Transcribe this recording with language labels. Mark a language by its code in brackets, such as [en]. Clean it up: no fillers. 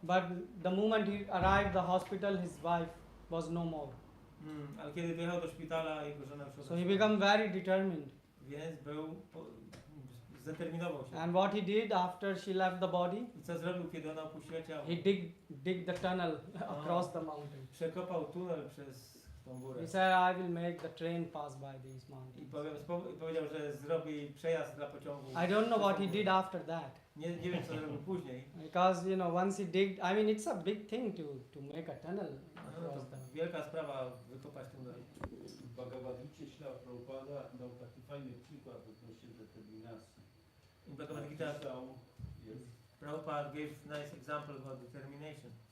[en] but the moment he arrived the hospital, his wife was no more. [pl] Ale kiedy wyjechał do szpitala, jego żona już [en] So he became very determined. [pl] Więc był zdeterminował się. [en] And what he did after she left the body, [pl] I co zrobił, kiedy ona opuściła ciało? [en] he dig the tunnel across the mountain. [pl] Przekopał tunel przez tą górę. [en] He said, I will make the train pass by these [pl] I [en] mountains. [pl] powiedział, że zrobi przejazd dla pociągu. [en] I don't know what he did after that. [pl] Nie wiem, co zrobił później. [en] Because, you know, once he digged, I mean, it's a big thing to make a tunnel [pl] No, [en] across [pl] to [en] the... [pl] wielka sprawa wykopać tunel. W Bhagavad-Gicie ślad Prabhupada dał taki fajny przykład odnośnie determinacji. [en] In Bhagavad-Gita, [pl] Jest, [en] Prabhupada gave nice example about determination.